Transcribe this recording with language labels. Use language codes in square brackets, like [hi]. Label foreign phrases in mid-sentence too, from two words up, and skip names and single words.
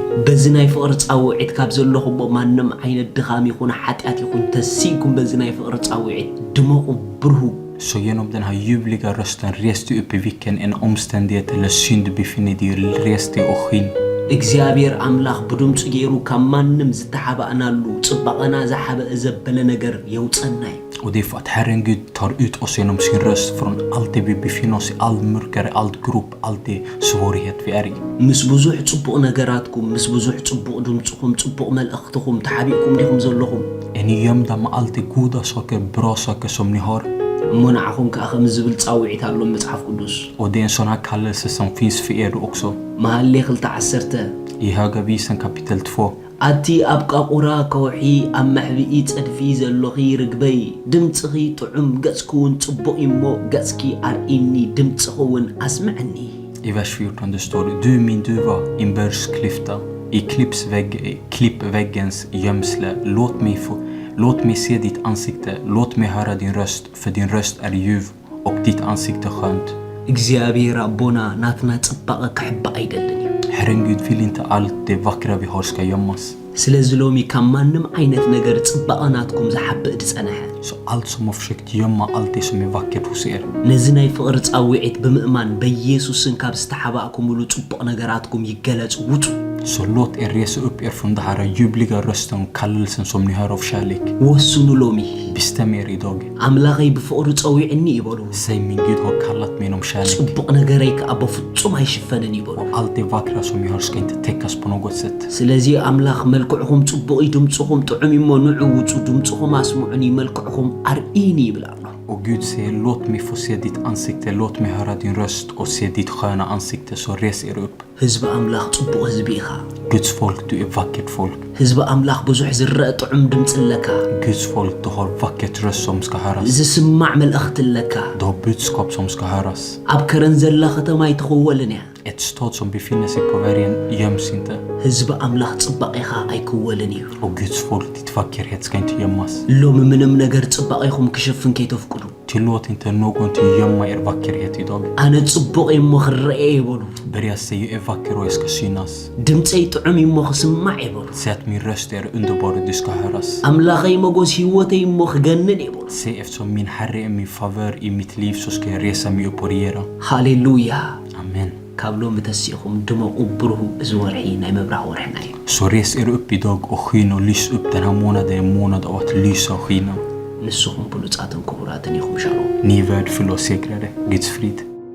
[ti] በዚ ናይ ፍቕሪ ጻውዒት ካብ ዘለኹም ማንም ዓይነት ድኻም ይኹን ሓጢኣት ይኹን ተሲኩም በዚ ናይ ፍቕሪ ጻውዒት ድመቁ ብርሁ [sv] Så genom den här ljuvliga rösten, res dig upp i vilken en omständighet eller synd du befinner dig i, res dig och skin. [ti] እግዚአብሔር አምላክ ብድምጹ ገይሩ ካብ ማንም ዝተሓባእናሉ ጽባቐና ዝሓበ ዘበለ ነገር የውፀናይ [sv] Och det är för att Herren Gud tar ut oss genom sin röst från allt det vi befinner oss i, all mörkare, allt grop, allt det svårighet vi är i. [ti] ምስ ብዙሕ ጽቡቕ ነገራትኩም ምስ ብዙሕ ጽቡቕ ድምጽኩም ጽቡቕ መልእኽትኩም ተሓቢእኩም ዲኹም ዘለኹም [sv] Är ni gömda med allt det goda saker, bra saker som ni har? [ti] ሙናዓኹም ከዓ ከም ዝብል ጻውዒት ኣሎ መጽሐፍ ቅዱስ [sv] Och det är en sån här kallelse som finns för er också. [ti] መሐሌ 2:10 [sv] I Höga Visen kapitel 2. [ti] ኣቲ ኣብ ቃቁራ ከውሒ ኣብ መሕቢኢ ጸድፊ ዘለኺ ርግበይ ድምጽኺ ጥዑም ገጽኩውን ጽቡቕ እሞ ገጽኪ ኣርኢኒ ድምጽኽውን ኣስምዕኒ [sv] I vers 14 det står, du min duva, inbördsklyfta, i klippväggens gömsle, låt mig se ditt ansikte, låt mig höra din röst, för din röst är ljuv och ditt ansikte skönt. [ti] እግዚአብሔር አቦና ናትና ጽባቐ ክሕባ አይደለን [sv] Herren Gud vill inte allt det vackra vi har ska gömmas. [ti] ስለዚህ ሎሚ ካብ ማንም ዓይነት ነገር ጽባቐናትኩም ዝሓብእ ድጸነሐ [sv] Så allt som har försökt gömma allt det som är vackert hos er. [ti] ነዚ ናይ ፍቕሪ ጻውዒት ብምእማን በኢየሱስን ካብ ዝተሓባእኩምሉ ጽቡቕ ነገራትኩም ይገለጽ ውጡ [sv] Så låt er resa upp er från det här ljuvliga rösten och kallelsen som ni hör av kärlek. [ti] ወስኑ ሎሚ [sv] Bestäm er idag. [ti] አምላኸይ ብፍቅሩ ፀዊዕኒ ይበሉ [sv] Säg min Gud har kallat mig inom kärlek. [ti] ጽቡቕ ነገረይ ከዓ በፍጹም ኣይሽፈንን ይበሉ [sv] Allt det vackra som jag har ska inte täckas på något sätt. [ti] ስለዚ አምላኽ መልክዕኹም ጽቡቕ እዩ ድምፅኹም ጥዑም እሞ ንዑ ውፁ ድምፅኹም ኣስምዑኒ መልክዕኹም ኣርኢኒ ይብል ኣሎ [sv] Och Gud säger, låt mig få se ditt ansikte, låt mig höra din röst och se ditt sköna ansikte, så res er upp. [ti] ህዝቢ ኣምላኽ ጽቡቕ ህዝቢ ኢኻ [sv] Guds folk, du är vackert folk. [ti] ህዝቢ ኣምላኽ ብዙሕ ዝረአ ጥዑም ድምፂ ኣለካ [sv] Guds folk, du har vackert röst som ska höras. [ti] ዝስማዕ መልእኽቲ ኣለካ [sv] Du har budskap som ska höras. [ti] ኣብ ከረን ዘላ ከተማ ኣይትኽወልን እያ [sv] Ett stad som befinner sig på vägen göms inte. [ti] ህዝቢ ኣምላኽ ጽባቐ ኢኻ ኣይክወልን እዩ [sv] Och Guds folk, ditt vackerhet ska inte gömmas. [ti] ሎሚ ምንም ነገር ጽባቐ ኢኹም ክሸፍን ከይተፍቅዱ [sv] Tillåt inte någonting gömma er vackerhet idag. [ti] ኣነ ጽቡቕ እሞ ክረአ ይበሉ [sv] Börja säga, jag är vacker och jag ska synas. [ti] ድምፀይ ጥዑም እሞ ክስማዕ ይበሉ [sv] Säg att min röst är underbar och du ska höras. [ti] ኣምላኸይ መጎስ ህይወተይ እሞ ክገንን ይበሉ [sv] Säg, eftersom min Herre är min favör i mitt liv så ska jag resa mig upp och regera. [ti] ሃሌሉያ [sv] Amen. [ti] ካብ ሎሚ ተሲኹም ድመቁ ብሩህ እዚ ወርሒ ናይ ምብራቕ ወርሕና እዩ [sv] Så res er upp idag och skyn och lys upp. Den här månaden är en månad av att lysa och skina. [ti] ንስኹም ብሉፃትን ክቡራትን ኢኹም ሻሎም [sv] Ni är värdefulla och segrade. Guds frid.